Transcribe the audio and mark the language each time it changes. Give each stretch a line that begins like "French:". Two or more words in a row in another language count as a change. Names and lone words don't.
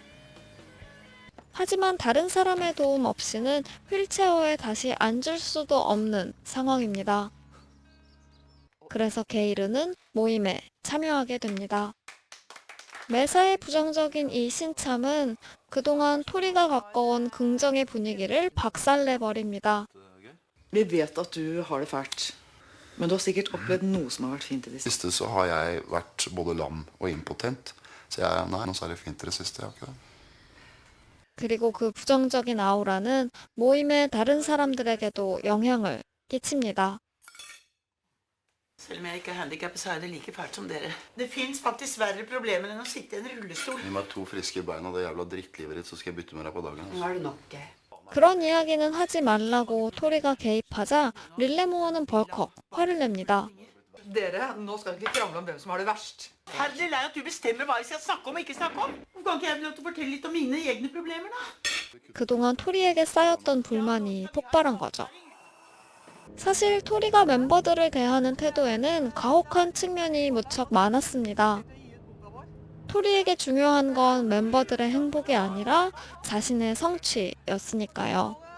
Korean: 하지만 다른 사람의 도움 없이는 휠체어에 다시 앉을 수도 없는 상황입니다. 그래서 게이르는 모임에 참여하게 됩니다. 매사에 부정적인 이 신참은 그동안 토리가 가까운 긍정의 분위기를 박살내버립니다.
Norwegian: Vi vet at du har det fælt. Men du har sikkert opplevd noe som har vært fint i det siste. Siste så har jeg vært både lam og impotent. Så jeg, nei, noe særlig fint i det siste. Jeg har ikke det.
Korean: 그리고 그 부정적인 아우라는 모임의 다른 사람들에게도 영향을 끼칩니다.
Norwegian: Selv om jeg ikke er handikappet, så er det like fælt som dere. Det fins faktisk verre problemer enn å sitte i en rullestol. Gi meg 2 friske bein og det jævla drittlivet ditt, så skal jeg bytte med deg på dagen. Nå er det nok, Geir.
Korean: 그런 이야기는 하지 말라고 토리가 개입하자 릴레모어는 벌컥 화를 냅니다.
Norwegian: Dere, nå skal vi ikke krangle om hvem som har det verst. Herlig lei at du bestemmer hva jeg skal snakke om og ikke snakke om. Hvorfor kan ikke jeg få lov til å fortelle litt om mine egne problemer, da?
Korean: 그동안 토리에게 쌓였던 불만이 폭발한 거죠. 사실 토리가 멤버들을 대하는 태도에는 가혹한 측면이 무척 많았습니다. 토리에게 중요한 건 멤버들의 행복이 아니라 자신의 성취였으니까요.